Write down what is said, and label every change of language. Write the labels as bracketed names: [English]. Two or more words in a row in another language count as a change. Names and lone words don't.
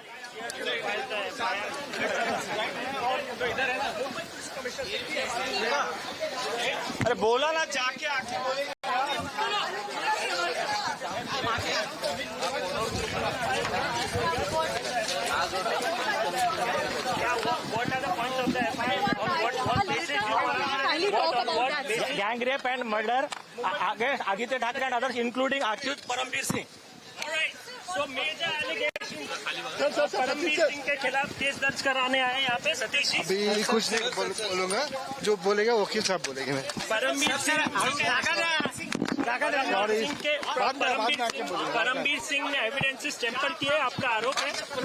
[Hindi] अरे बोला ना जाके आके बोले. [English] What are the points of the FIR? What basis you are? Gang rape and murder against Aditya Thackeray and others, including accused Parambir Singh. All right. So major allegations. [Hindi] परमबीर सिंह के खिलाफ केस दर्ज कराने आए यहाँ पे सतीश जी. अभी कुछ नहीं बोलूंगा, जो बोलेगा वकील साहब बोलेंगे. मैं परमबीर सिंह ने [English] evidences tamper [Hindi] किए, आपका आरोप है.